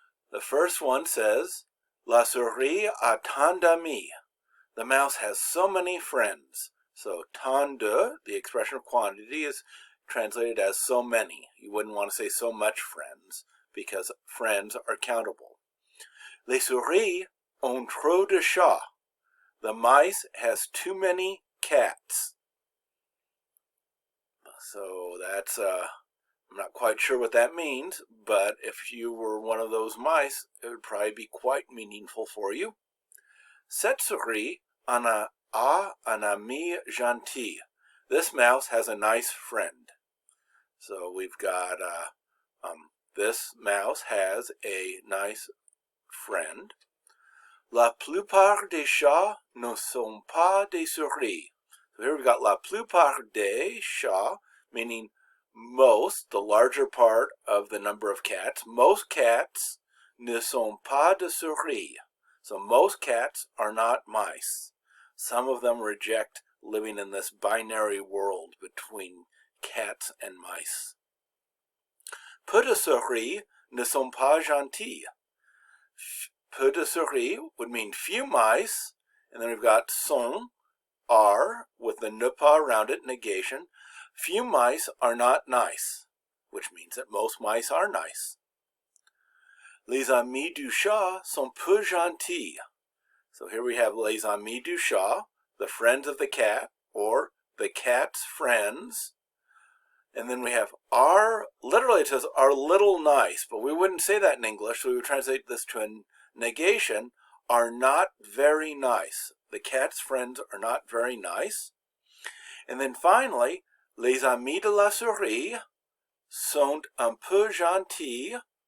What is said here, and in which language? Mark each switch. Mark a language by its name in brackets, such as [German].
[English] The first one says, [French] La souris a tant d'amis. [English] The mouse has so many friends. So tant de, the expression of quantity, is translated as so many. You wouldn't want to say so much friends, because friends are countable. [French] Les souris ont trop de chats. [English] The mice has too many cats. So that's, I'm not quite sure what that means, but if you were one of those mice, it would probably be quite meaningful for you. [French] Cette souris a un ami gentil. [English] This mouse has a nice friend. So we've got, this mouse has a nice friend. [French] La plupart des chats ne sont pas des souris. [English] So here we've got [French] la plupart des chats, [English] meaning most, the larger part of the number of cats. Most cats [French] ne sont pas des souris. [English] So most cats are not mice. Some of them reject living in this binary world between cats and mice. [French] Peu de souris ne sont pas gentils. Peu de souris [English] would mean few mice, and then we've got sont, are, with the ne pas around it, negation. Few mice are not nice, which means that most mice are nice. [French] Les amis du chat sont peu gentils. [English] So here we have [French] les amis du chat, [English] the friends of the cat, or the cat's friends. And then we have are, literally it says are little nice, but we wouldn't say that in English, so we would translate this to a negation, are not very nice. The cat's friends are not very nice. And then finally, [French] les amis de la souris sont un peu gentils.